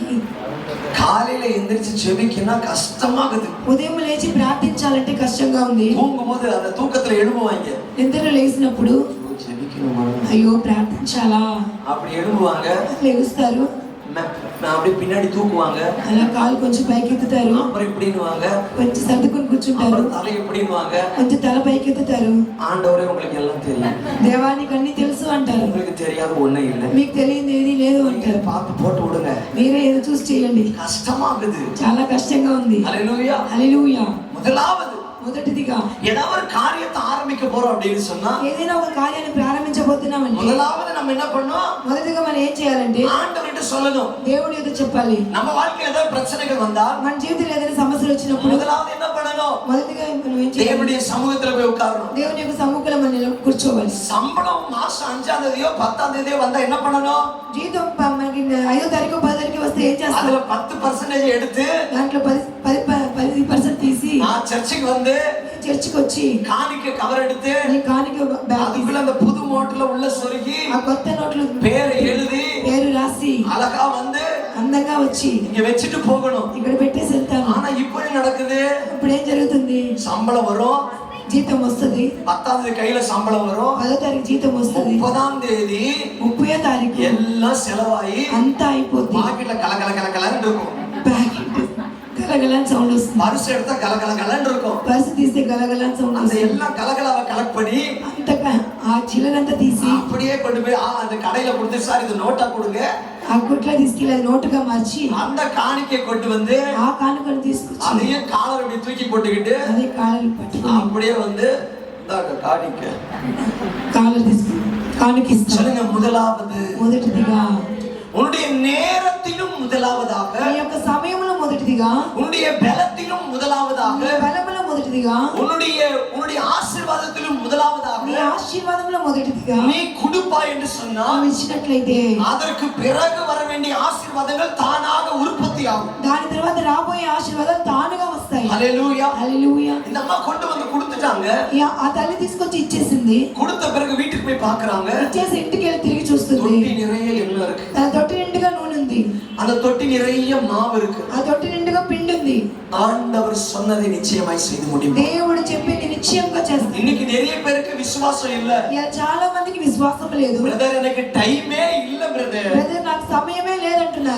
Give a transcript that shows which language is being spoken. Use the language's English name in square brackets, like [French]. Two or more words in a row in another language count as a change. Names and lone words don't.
[Tamil] காலையில எந்திரிச்சு ஜெபிக்கனா கஷ்டமாகுது. [Telugu] ఉదయం లేచి ప్రార్థించాలంటే కష్టంగా ఉంది. [Tamil] தூங்கும்போது அந்த தூக்கத்துல எழும்புவாங்க, [Telugu] నిద్ర లేసినప్పుడు [Tamil] ஜெபிக்க ஜெபிக்கணுமா, [Telugu] అయ్యో ప్రార్థించాలా, [Tamil] அப்படி எழும்புவாங்க. [Telugu] లేస్తారు, [Tamil] அப்படி பின்னாடி தூக்குவாங்க. [Telugu] అలా కాలు కొంచెం పైకెత్తుతారు, [Tamil] அப்புறம் இப்படின்னுவாங்க. [Telugu] కొంచెం సర్దుకొని కూర్చుంటారు, [Tamil] அப்புறம் தலை எப்படின்னுவாங்க. [Telugu] కొంచెం తల పైకెత్తుతారు. [Tamil] ஆண்டவரே உங்களுக்கு எல்லாம் தெரியும், [Telugu] దేవానికి అన్ని తెలుసు అంటారు. [Tamil] உங்களுக்கு தெரியாத ஒண்ணே இல்லை, [Telugu] మీకు తెలియదు ఏది లేదు అంటారు. [Tamil] பார்த்து போட்டு விடுங்க. [Telugu] మీరే ఏదో చూసి చేయండి. [Tamil] கஷ்டமாகுது, [Telugu] చాలా కష్టంగా ఉంది. [Tamil] ஹல்லேலூயா. [Telugu] హల్లెలూయా. [Tamil] முதலாவது [Telugu] మొదటిదిగా [Tamil] ஏதாவது ஒரு காரியத்தை ஆரம்பிக்க போறோம் அப்படின்னு சொன்னா [Telugu] ఏదైనా ఒక కార్యాన్ని ప్రారంభించబోతున్నామంటే [Tamil] முதலாவது நம்ம என்ன பண்ணோம், [Telugu] మొదటిగా మనం ఏం చేయాలంటే [Tamil] ஆண்டவர்கிட்ட சொல்லணும். [Telugu] దేవుడి ఎదుట చెప్పాలి. [Tamil] நம்ம வாழ்க்கையில ஏதாவது பிரச்சனைகள் வந்தா [Telugu] మన జీవితంలో ఏదైనా సమస్యలు వచ్చినప్పుడు [Tamil] முதலாவது என்ன பண்ணணும், [Telugu] మొదటిగా మనం ఏం చేయాలి, [Tamil] தேவனுடைய சமூகத்துல போய் உட்காரணும். [Telugu] దేవుని యొక్క సముఖంలో మనం కూర్చోవాలి. [Tamil] சம்பளம் மாசம் 5ஆம் தேதியோ 10ஆம் தேதியோ வந்தா என்ன பண்ணணும், [Telugu] జీతం మనకి 5వ తారీఖు 10వ తారీఖు వస్తే ఏం చేస్తాం, [Tamil] அதுல 10% எடுத்து [Telugu] దాంట్లో 10% తీసి [Tamil] நான் சர்ச்சுக்கு வந்து [Telugu] చర్చికి వచ్చి [Tamil] காணிக்க [English] கவர் [Tamil] எடுத்து [Telugu] నీ కాணிక బ్యాగ్ [Tamil] அதுக்குள்ள அந்த புது நோட்டுல உள்ள சொருகி [Telugu] ఆ కొత్త నోట్లు [Tamil] பேரை எழுதி [Telugu] పేరు రాసి [Tamil] அழகா வந்து [Telugu] అందంగా వచ్చి [Tamil] இங்க வச்சுட்டு போகணும். [Telugu] ఇక్కడ పెట్టేసి వెళ్తాను. [Tamil] ஆனா இப்ப என்ன நடக்குது, [Telugu] ఇప్పుడు ఏం జరుగుతుంది, [Tamil] சம்பளம் வரும், [Telugu] జీతం వస్తుంది, [Tamil] 10ஆம் தேதி கையில சம்பளம் வரும், [Telugu] 10వ తారీఖు జీతం వస్తుంది, [Tamil] 30ஆம் தேதி [Telugu] 30వ తారీఖు [Tamil] எல்லாம் செலவாயி [Telugu] అంతా అయిపోద్ది, [Tamil] பாக்கெட்ல கலகலன்னு இருக்கும், [Telugu] ప్యాకెట్ గలగలని సౌండ్ వస్తుంది, [Tamil] பரிசு எடுத்தா கலகலன்னு இருக்கும், [Telugu] పర్సు తీస్తే గలగలని సౌండ్ [Tamil] அந்த [Telugu] వస్తుంది, [Tamil] எல்லாம் கலகலாவை கலெக்ட் பண்ணி [Telugu] అంత ఆ చిల్లరంతా తీసి [Tamil] அப்படியே கொண்டு போய் அந்த கடையில கொடுத்து, சார் இது நோட்டா கொடுங்க, [Telugu] ఆ గుట్ల తీసుకెళ్ళి అది నోటుగా మార్చి [Tamil] அந்த காணிக்கை கொண்டு வந்து [Telugu] ఆ కానుకను తీసుకొచ్చి [Tamil] அதையும் காலர் அப்படி தூக்கி போட்டுக்கிட்டு [Telugu] అదే కాలర్ పట్టుకుని [Tamil] அப்படியே வந்து இந்தாங்க காணிக்க [Telugu] కాలర్ తీసుకుని కానుక ఇస్తాను. [Tamil] சொல்லுங்க. முதலாவது [Telugu] మొదటిదిగా [Tamil] உன்னுடைய நேரத்திலும் முதலாவதாக, [Telugu] నీ యొక్క సమయంలో మొదటిదిగా, [Tamil] உன்னுடைய பலத்திலும் முதலாவதாக, [Telugu] నీ బలములో మొదటిదిగా, [Tamil] உன்னுடைய ஆசீர்வாதத்திலும் முதலாவதாக [Telugu] నీ ఆశీర్వాదంలో మొదటిదిగా [Tamil] நீ கொடுப்பாய் என்று சொன்னால் [Telugu] నువ్వు ఇచ్చినట్లయితే [Tamil] அதற்கு பிறகு வர வேண்டிய ஆசீர்வாதங்கள் தானாக உற்பத்தி ஆகும். [Telugu] దాని తర్వాత రాబోయే ఆశీర్వాదాలు తానుగా వస్తాయి. [Tamil] ஹல்லேலூயா. [Telugu] హల్లెలూయా. [Tamil] இந்த அம்மா கொண்டு வந்து கொடுத்துட்டாங்க. [Telugu] ఆ తల్లి తీసుకొచ్చి ఇచ్చేసింది. [Tamil] கொடுத்த பிறகு வீட்டுக்கு போய் பார்க்கறாங்க. [Telugu] ఇచ్చేసి ఇంటికి వెళ్ళి తిరిగి చూస్తుంది. [Tamil] தொட்டி நிறைய எண்ணெய் இருக்கு, [Telugu] తన తొట్టి నిండుగా నూనె ఉంది, [Tamil] அந்த தொட்டி நிறைய மாவு இருக்கு. [Telugu] ఆ తొట్టి నిండుగా పిండి ఉంది. [Tamil] ஆண்டவர் சொன்னதை நிச்சயமாய் செய்து முடிப்பார். [Telugu] దేవుడు చెప్పింది నిశ్చయంగా చేస్తాడు. [Tamil] இன்னைக்கு நிறைய பேருக்கு விசுவாசம் இல்ல. [Telugu] ఇలా చాలా మందికి విశ్వాసం లేదు. [Tamil] பிரதர் எனக்கு டைமே இல்ல பிரதர், [Telugu] బ్రదర్ నాకు సమయమే లేదంటున్నారు.